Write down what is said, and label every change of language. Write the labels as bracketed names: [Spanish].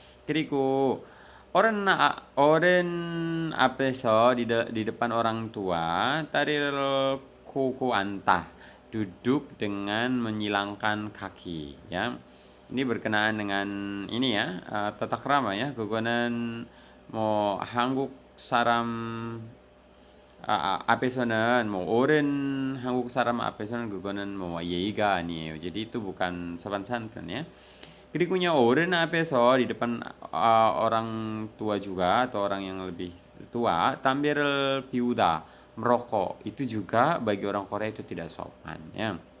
[Korean] 그리고 어른 앞에서 [Indonesian] di depan orang tua tarir koko antah duduk dengan menyilangkan kaki ya. Ini berkenaan dengan ini ya, tata krama ya. [Korean] 그거는 뭐 한국 사람 앞에서는 뭐 어른 한국 사람 앞에서는 그거는 뭐 예의가 아니에요. [Indonesian] jadi itu bukan sopan santun ya. Berikutnya [Korean] 어른 앞에서 [Indonesian] di depan orang tua juga atau orang yang lebih tua, [Korean] 담배를 피우다 [Indonesian] merokok itu juga bagi orang Korea itu tidak sopan ya.